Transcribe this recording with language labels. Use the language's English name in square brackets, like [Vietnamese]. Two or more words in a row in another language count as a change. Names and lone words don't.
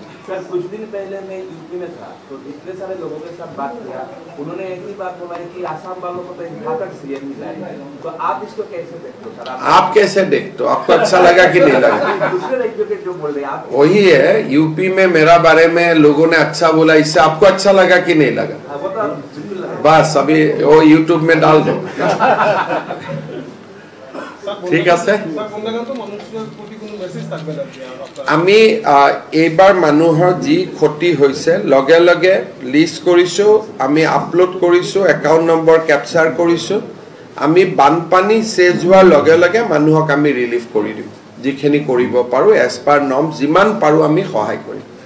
[Hindi] सर, कुछ दिन पहले मैं यूपी में था, तो इतने सारे लोगों के साथ बात किया, उन्होंने एक ही बात बोला कि आसाम वालों को तो घातक सीएम मिला है, तो आप इसको कैसे देखते हो? सर आप कैसे देखते हो? आपको अच्छा लगा कि नहीं लगा? दूसरे राज्यों के जो बोल रहे हैं आप, वही है, यूपी में मेरा बारे में लोगों ने अच्छा बोला, इससे आपको अच्छा लगा कि नहीं लगा? वो तो बिल्कुल लगा। बस अभी वो यूट्यूब में डाल दो। [Assamese] ঠিক আছে, আমি এইবাৰ মানুহৰ যি ক্ষতি হৈছে লগে লগে লিষ্ট কৰিছো, আমি আপলোড কৰিছো, [English] account number [Assamese] কেপচাৰ কৰিছো। আমি বানপানী চেজ হোৱাৰ লগে লগে মানুহক আমি ৰিলিফ কৰি দিম, যিখিনি কৰিব পাৰো [English] as per norm, [Assamese] যিমান পাৰো আমি সহায় কৰিম।